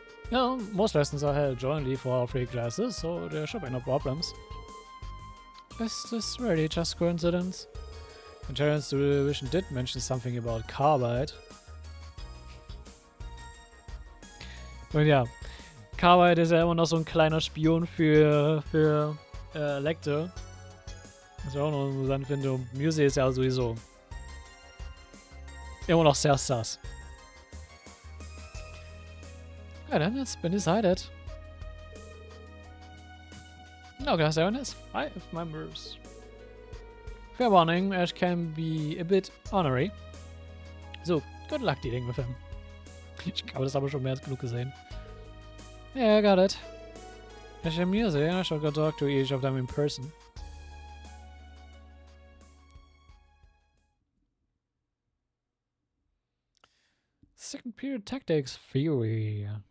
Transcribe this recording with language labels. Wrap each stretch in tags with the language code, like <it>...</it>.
<en>No, most lessons are held jointly for our three classes, so there should be no problems. Is this really just coincidence? The Terrence Division did mention something about Carbide.</en> <de>Und ja, Carbide ist ja immer noch so ein kleiner Spion für Lecter. Was ich auch noch interessant finde. Und Muse ist ja sowieso immer noch sehr sass.</de> <en>Ja, then it's been decided. No, Class 7 has 5 members. Fair warning, Ash can be a bit ornery. So, good luck dealing with him.</en> <de>Ich glaube, das haben wir schon mehr als genug gesehen.</de> <en>Yeah, I got it. Ash and Muse, I shall go talk to each of them in person. Second period tactics theory.</en>